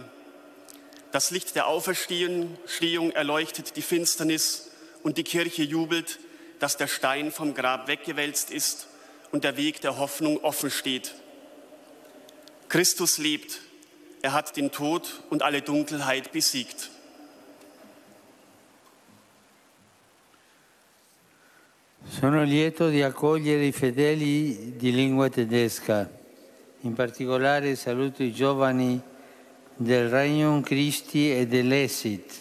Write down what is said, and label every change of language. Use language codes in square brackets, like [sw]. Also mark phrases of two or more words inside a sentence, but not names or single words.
[de] Das Licht der Auferstehung erleuchtet die Finsternis und die Kirche jubelt, dass der Stein vom Grab weggewälzt ist und der Weg der Hoffnung offen steht. Christus lebt. Er hat den Tod und alle Dunkelheit besiegt. [it] Sono lieto di accogliere i fedeli di lingua tedesca. In particolare saluto i giovani del Regnum Christi e dell'Esit.